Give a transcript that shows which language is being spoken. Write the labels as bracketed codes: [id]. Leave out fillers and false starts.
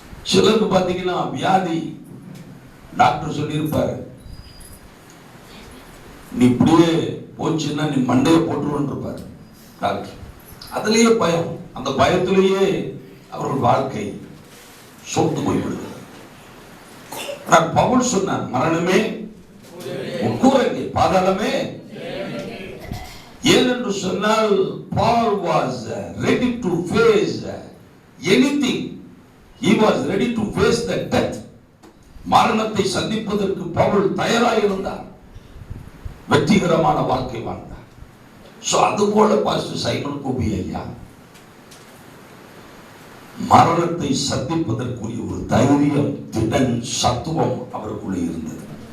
[ta] சிலருக்கு பார்த்தீங்கன்னா வியாதி, டாக்டர் சொல்லியிருப்பாரு, நீ இப்படியே போச்சுன்னா நீ மண்டையை போட்டுருன்னு இருப்பாரு டாக்டர். அதுலேயே பயம். அந்த பயத்திலேயே அவர்கள் வாழ்க்கை சொத்து போய்விடுகிறது. ஆனால் பவுல் சொன்னார், மரணமே உட்கூரங்கே, பாதாளமே ஏனென்று சொன்னால் [en] Paul was ready to face anything. He was ready to face the death. [ta] மரணத்தை சந்திப்பதற்கு பவுல் தயாராக இருந்தார். வெற்றிகரமான வாழ்க்கை வாழ்ந்தார். சோ அதுபோல பாஸ்டர் சைமன் கோபி ஐயா மரணத்தை சந்திப்பதற்குரிய ஒரு தைரியம், திடன், சத்துவம் அவருக்குள்ளே இருந்தது.